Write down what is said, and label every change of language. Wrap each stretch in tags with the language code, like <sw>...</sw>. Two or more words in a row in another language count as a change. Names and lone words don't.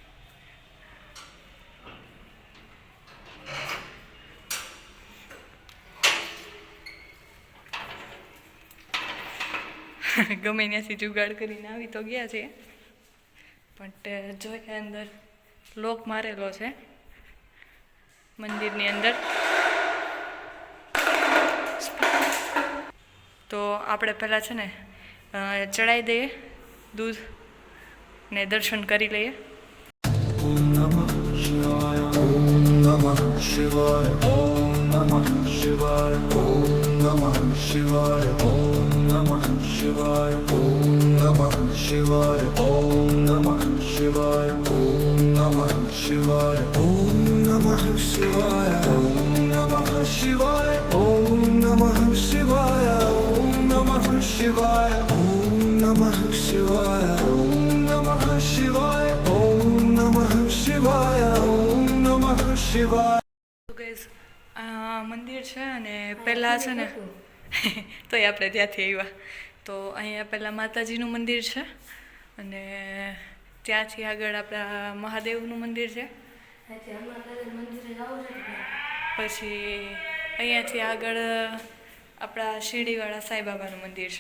<gu>ગમે ત્યાંથી જુગાડ કરીને આવી તો ગયા છે, પણ જોઈએ અંદર લોક મારેલો છે મંદિરની અંદર. તો આપણે પહેલાં છે ને ચડાવી દઈએ દૂધ ને દર્શન કરી લઈએ.</gu> <sa>ॐ नमः शिवाय। ॐ नमः शिवाय. ॐ नमः शिवाय। ॐ नमः शिवाय. ॐ नमः शिवाय। ॐ नमः शिवाय. ॐ नमः शिवाय। ॐ नमः शिवाय. ॐ नमः शिवाय। ॐ नमः शिवाय. ॐ नमः शिवाय। ॐ नमः शिवाय. ॐ नमः शिवाय। ॐ नमः शिवाय. ॐ नमः शिवाय। ॐ नमः शिवाय.</sa> <gu>તો ગાઈઝ, આ મંદિર છે અને પહેલાં છે ને તોય આપણે ત્યાંથી આવ્યા. તો અહીંયા પહેલાં માતાજીનું મંદિર છે અને ત્યાંથી આગળ આપણા મહાદેવનું મંદિર છે. પછી અહીંયાથી આગળ આપણા શિરડીવાળા સાંઈબાબાનું મંદિર છે.</gu>